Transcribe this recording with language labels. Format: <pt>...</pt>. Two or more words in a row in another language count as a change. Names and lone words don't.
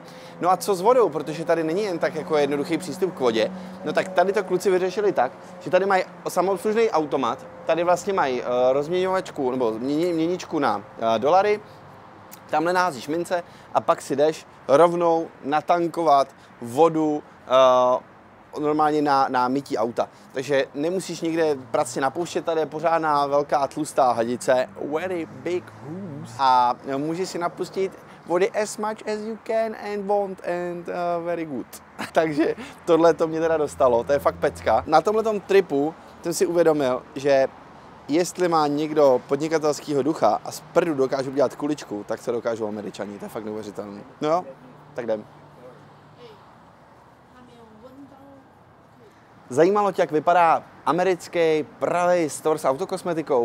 <cs>No a co s vodou, protože tady není jen tak jako jednoduchý přístup k vodě, no tak tady to kluci vyřešili tak, že tady mají samoobslužný automat, tady vlastně mají rozměňovačku nebo měničku na dolary, tamhle naházíš mince a pak si jdeš rovnou natankovat vodu normálně na mytí auta. Takže nemusíš nikde pracně napouštět, tady je pořádná velká tlustá hadice,</cs> <en>very big hoops,</en> <cs>a můžeš si napustit vody</cs> <en>as much as you can and want and very good.</en> <cs>Takže tohle to mě teda dostalo, to je fakt pecka. Na tomhletom tripu jsem si uvědomil, že jestli má někdo podnikatelského ducha a z prdu dokážu dělat kuličku, tak se dokážou Američani, to je fakt neuvěřitelné. No jo, tak jdem. Zajímalo tě, jak vypadá americký pravý store s autokosmetikou?</cs>